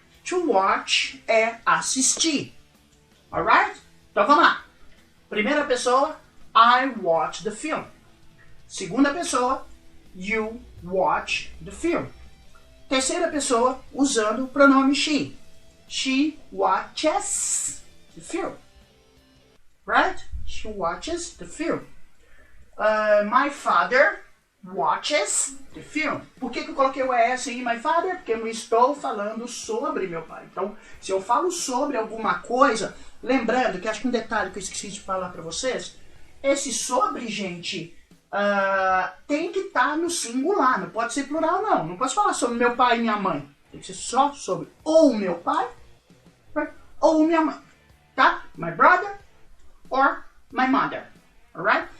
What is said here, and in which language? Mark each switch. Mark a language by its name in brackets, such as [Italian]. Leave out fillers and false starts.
[Portuguese] To watch é assistir. Alright? Então vamos lá. Primeira pessoa, [English] I watch the film. [Portuguese] Segunda pessoa, [English] you watch the film. [Portuguese] Terceira pessoa, usando o pronome she. [English] She watches the film. Right? She watches the film. My father watches the film. [Portuguese] Por que eu coloquei o ES em [English] my father? [Portuguese] Porque eu não estou falando sobre meu pai. Então, se eu falo sobre alguma coisa, lembrando que acho que um detalhe que eu esqueci de falar para vocês, esse sobre, gente, tem que estar no singular, não pode ser plural não. Não posso falar sobre meu pai e minha mãe. Tem que ser só sobre ou meu pai ou minha mãe, tá? [English] My brother or my mother, alright?